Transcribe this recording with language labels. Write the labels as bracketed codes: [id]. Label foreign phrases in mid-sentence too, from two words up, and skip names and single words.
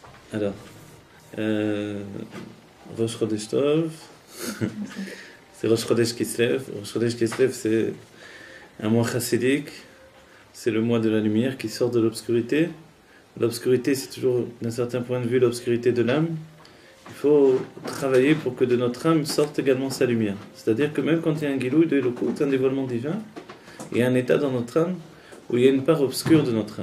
[fr] Alors, [he] ראש חודש טוב, [fr] c'est [he] ראש חודש כסלו. ראש חודש כסלו, [fr] c'est un mois chassidique, c'est le mois de la lumière qui sort de l'obscurité. L'obscurité, c'est toujours, d'un certain point de vue, l'obscurité de l'âme. Il faut travailler pour que de notre âme sorte également sa lumière. C'est-à-dire que même quand il y a un guilouï de Elokut, un dévoilement divin, il y a un état dans notre âme où il y a une part obscure de notre âme.